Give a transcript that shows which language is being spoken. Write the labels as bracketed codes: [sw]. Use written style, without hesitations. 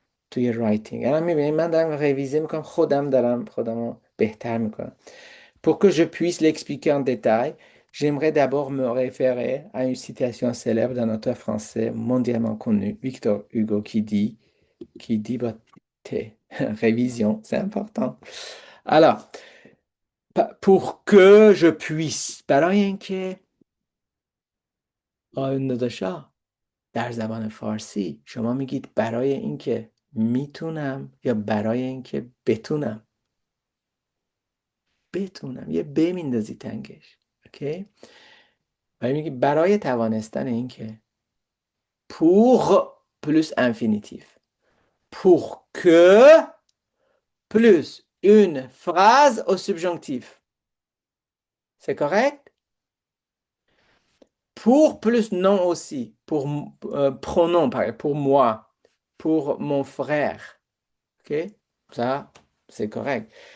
[fa] توی رایتینگ الان میبینید من دارم ریویزه میکنم خودم رو بهتر میکنم [fr] pour que je puisse l'expliquer en détail j'aimerais d'abord me référer à une citation célèbre d'un auteur français mondialement connu Victor Hugo qui dit bah, révision c'est important alors pour que je puisse [fa] برای اینکه آیون داداشا در زبان فارسی شما میگید برای اینکه میتونم یا برای اینکه بتونم. بتونم یه ب میندازی تنگش. اوکی؟ ولی میگی برای توانستن اینکه [fr] pour plus infinitif. Pour que plus une phrase au subjonctif. C'est correct? Pour plus non aussi. Pour pronom, par exemple, pour moi. Pour mon frère. Ok? Ça, c'est correct.